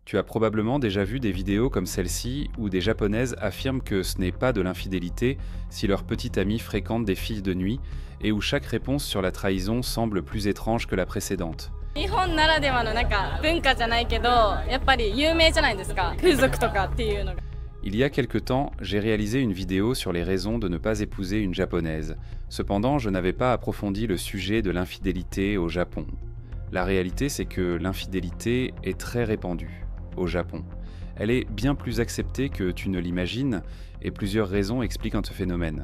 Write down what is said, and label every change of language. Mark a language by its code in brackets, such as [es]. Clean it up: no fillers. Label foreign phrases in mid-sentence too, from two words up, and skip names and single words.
[fr] Tu as probablement déjà vu des vidéos comme celle-ci où des Japonaises affirment que ce n'est pas de l'infidélité si leur petite amie fréquente des filles de nuit et où chaque réponse sur la trahison semble plus étrange que la précédente. [ja] 日本ならではの文化じゃないけど、やっぱり有名じゃないですか。風俗とかっていうのが。 [fr] Il y a quelque temps, j'ai réalisé une vidéo sur les raisons de ne pas épouser une japonaise. Cependant, je n'avais pas approfondi le sujet de l'infidélité au Japon. La réalité, c'est que l'infidélité est très répandue au Japon. Elle est bien plus acceptée que tu ne l'imagines, et plusieurs raisons expliquent ce phénomène.